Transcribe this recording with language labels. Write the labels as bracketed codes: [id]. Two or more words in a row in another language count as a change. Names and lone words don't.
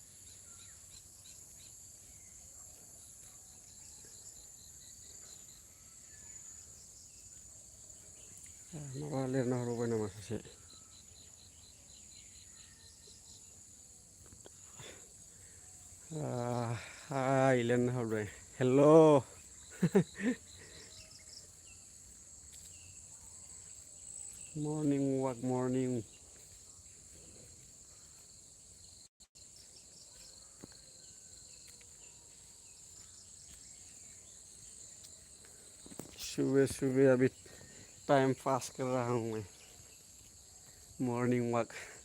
[brx] माबा लिरना हरबावबाय नामा सासे हाय लिरना हरबाय हेल' [en] morning walk morning [hi] सुबह अभी [en] time pass [hi] कर रहा हूँ मैं [en] morning walk